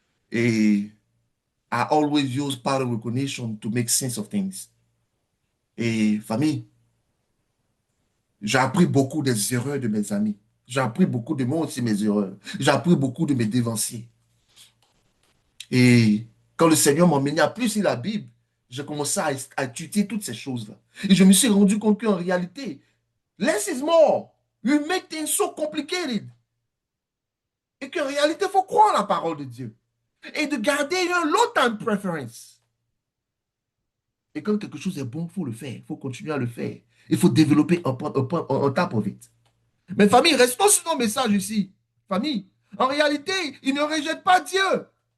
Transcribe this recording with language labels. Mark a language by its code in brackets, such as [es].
[en] Et I always use pattern recognition to make sense of things. [fr] Et famille, j'ai appris beaucoup des erreurs de mes amis. J'ai appris beaucoup de moi aussi mes erreurs. J'ai appris beaucoup de mes dévanciers. Et quand le Seigneur m'a mené à plus lire la Bible, j'ai commencé à étudier toutes ces choses-là. Et je me suis rendu compte qu'en réalité, [en] less is more. You make things so complicated. [fr] Et qu'en réalité, il faut croire la parole de Dieu. Et de garder un [en] low time preference. [fr] Et quand quelque chose est bon, il faut le faire. Il faut continuer à le faire. Il faut développer un [en] top of it. [fr] Mais famille, restons sur nos messages ici. Famille, en réalité, ils ne rejettent pas Dieu.